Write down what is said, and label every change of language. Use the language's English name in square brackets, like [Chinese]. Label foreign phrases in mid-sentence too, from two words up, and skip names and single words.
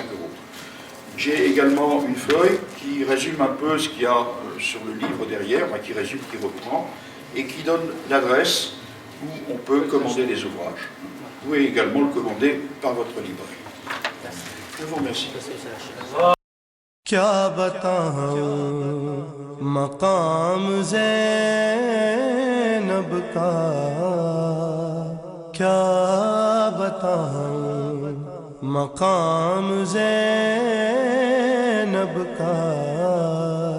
[French] J'ai également une feuille qui résume un peu ce qu'il y a sur le livre derrière, qui résume, qui reprend, et qui donne l'adresse où on peut commander les ouvrages. Vous pouvez également le commander par votre librairie. Je vous remercie. [Urdu] کیا بتاؤں مقام زینب کا، کیا بتاؤں مقام زینب کا.